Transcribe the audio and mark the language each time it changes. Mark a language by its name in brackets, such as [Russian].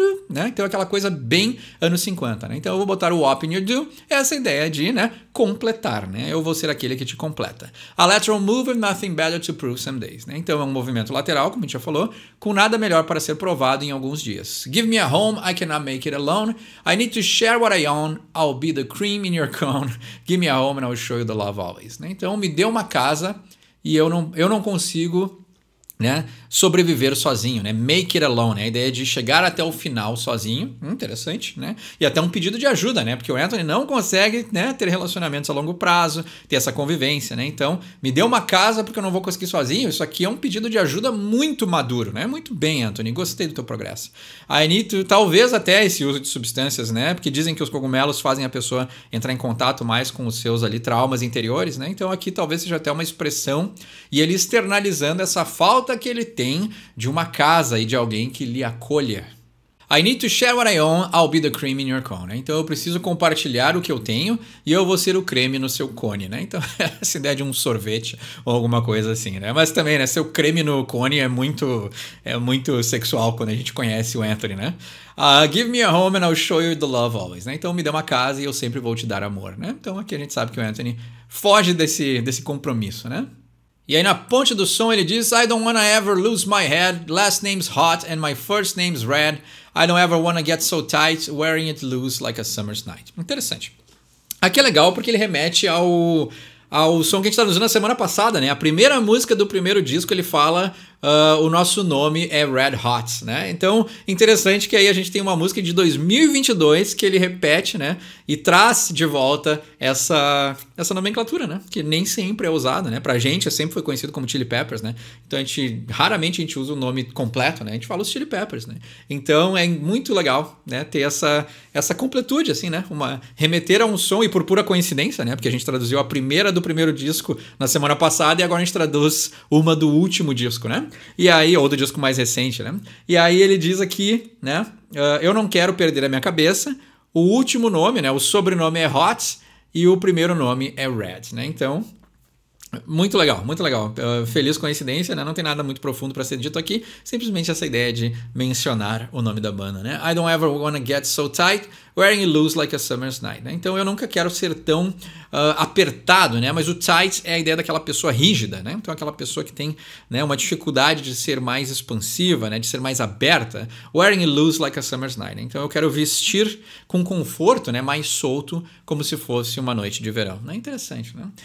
[Portuguese] Né? Então aquela coisa bem anos 50, né? Então eu vou botar o [English] wop in your do, [Portuguese] essa ideia de, né, completar, né? Eu vou ser aquele que te completa. [English] A lateral move with nothing better to prove some days, né? [Portuguese] Então é um movimento lateral, como a gente já falou, com nada melhor para ser provado em alguns dias. [English] Give me a home, I cannot make it alone. I need to share what I own. I'll be the cream in your cone. Give me a home and I'll show you the love always, né? [Portuguese] Então me dê uma casa e eu não consigo, né, sobreviver sozinho, né? [English] Make it alone, [Portuguese] né? A ideia de chegar até o final sozinho, interessante, né? E até um pedido de ajuda, né? Porque o Anthony não consegue, né, ter relacionamentos a longo prazo, ter essa convivência, né? Então, me dê uma casa porque eu não vou conseguir sozinho. Isso aqui é um pedido de ajuda muito maduro, né? Muito bem, Anthony, gostei do teu progresso. [English] I need to, [Portuguese] talvez até esse uso de substâncias, né? Porque dizem que os cogumelos fazem a pessoa entrar em contato mais com os seus ali traumas interiores, né? Então aqui talvez seja até uma expressão e ele externalizando essa falta que ele tem de uma casa e de alguém que lhe acolha. [English] I need to share what I own, I'll be the cream in your cone. [Portuguese] Né? Então eu preciso compartilhar o que eu tenho e eu vou ser o creme no seu cone, né? Então essa ideia de um sorvete ou alguma coisa assim, né? Mas também, né, ser o creme no cone é muito sexual quando a gente conhece o Anthony, né? [English] Give me a home and I'll show you the love always, né? [Portuguese] Então me dê uma casa e eu sempre vou te dar amor, né? Então aqui a gente sabe que o Anthony foge desse compromisso, né? E aí na ponte do som ele diz [English] I don't wanna ever lose my head, last name's hot and my first name's red. I don't ever wanna get so tight, wearing it loose like a summer's night. [Portuguese] Interessante. Aqui é legal porque ele remete ao som que a gente traduziu na semana passada, né? A primeira música do primeiro disco, ele fala o nosso nome é Red Hot, né? Então, interessante que aí a gente tem uma música de 2022 que ele repete, né? E traz de volta essa nomenclatura, né? Que nem sempre é usada, né? Pra gente, sempre foi conhecido como Chili Peppers, né? Então, raramente a gente usa o nome completo, né? A gente fala os Chili Peppers, né? Então, é muito legal, né? Ter essa completude, assim, né? Remeter a um som, e por pura coincidência, né? Porque a gente traduziu a primeira do primeiro disco na semana passada e agora a gente traduz uma do último disco, né? E aí, ou do disco mais recente, né? E aí ele diz aqui, né? Eu não quero perder a minha cabeça. O último nome, né? O sobrenome é Hot e o primeiro nome é Red, né? Então, muito legal, muito legal. Feliz coincidência, né? Não tem nada muito profundo para ser dito aqui. Simplesmente essa ideia de mencionar o nome da banda, né? [English] I don't ever wanna get so tight, wearing it loose like a summer's night, né? [Portuguese] Então eu nunca quero ser tão apertado, né? Mas o tight é a ideia daquela pessoa rígida, né? Então aquela pessoa que tem, né, uma dificuldade de ser mais expansiva, né? De ser mais aberta. [English] Wearing it loose like a summer's night, [Portuguese] né? Então eu quero vestir com conforto, né? Mais solto, como se fosse uma noite de verão, né? Interessante, né?